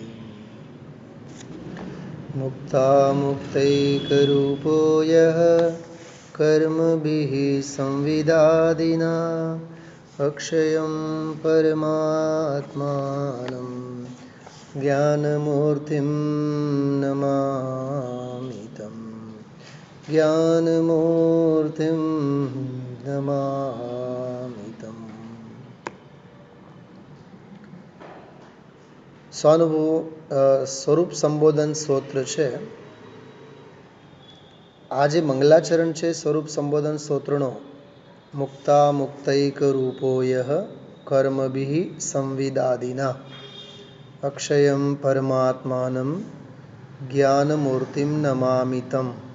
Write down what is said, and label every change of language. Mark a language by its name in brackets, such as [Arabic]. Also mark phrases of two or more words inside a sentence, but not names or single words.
[Sanskrit] मुक्तामुक्तैकरूपो यः कर्मभिः संविदादिना अक्षयं परमात्मानं ज्ञानमूर्तिं नमामि तं, ज्ञानमूर्तिं नमामि तं। [Gujarati] સ્વરૂપ સંબોધન સ્તોત્ર છે. આ જે મંગલાચરણ છે સ્વરૂપ સંબોધન સ્તોત્રનો, [Sanskrit] મુક્તા મુક્તૈક રૂપોયઃ કર્મભિઃ સંવિદાદિના અક્ષયમ પરમાત્માનમ જ્ઞાનમૂર્તિમ નમામિતમ.